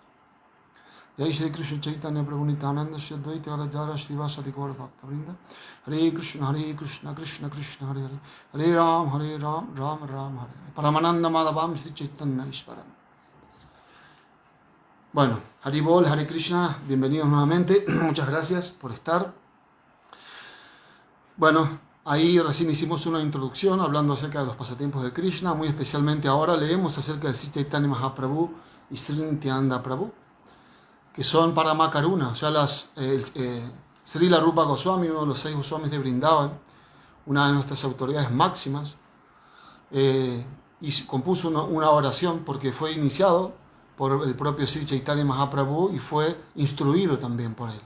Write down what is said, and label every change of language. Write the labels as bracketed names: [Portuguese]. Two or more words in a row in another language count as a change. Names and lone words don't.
[Sanskrit] Jai Shri Krishna Chaitanya Prabhu Nityananda Shri Advaita Gadadhara Shri Vasadi Gaura Bhakta Vrinda. Hare Krishna Krishna Krishna Hare Hare, Hare Ram Ram Ram Hare Hare. Paramananda Madhavam Shri Chaitanya Ishvaram. [Spanish] Bueno, Haribol, Hare Krishna, bienvenidos nuevamente. Muchas gracias por estar. Bueno, ahí recién hicimos una introducción hablando acerca de los pasatiempos de Krishna. Muy especialmente ahora leemos acerca de Sri Chaitanya Mahaprabhu y Sri Nityananda Prabhu, que son Paramakaruna, o sea, Srila Rupa Goswami, uno de los 6 Goswamis de Vrindavan, una de nuestras autoridades máximas, y compuso una oración porque fue iniciado por el propio Sri Chaitanya Mahaprabhu y fue instruido también por él.